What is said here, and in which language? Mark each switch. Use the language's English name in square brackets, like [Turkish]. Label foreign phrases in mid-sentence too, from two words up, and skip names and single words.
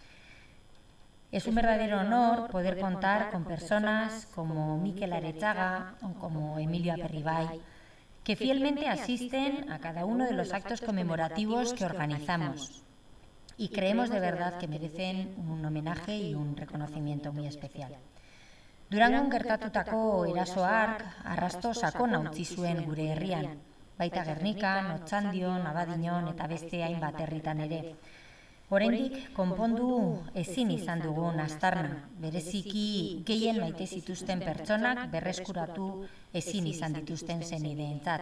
[Spanish] Es un verdadero honor poder contar con personas como Mikel Arechaga o como Emilio Aperribay, que fielmente asisten a cada uno de los actos conmemorativos que organizamos y creemos de verdad que merecen un homenaje y un reconocimiento muy especial. [Basque] Durangon gertatutako eraso hark arrasto sakona utzi zuen gure herrian, baita Gernikan, Otxandion, Abadiñon eta beste hainbat herritan ere. Oraindik konpondu ezin izan dugun aztarna, bereziki gehien maite zituzten pertsonak berreskuratu ezin izan dituzten senideentzat.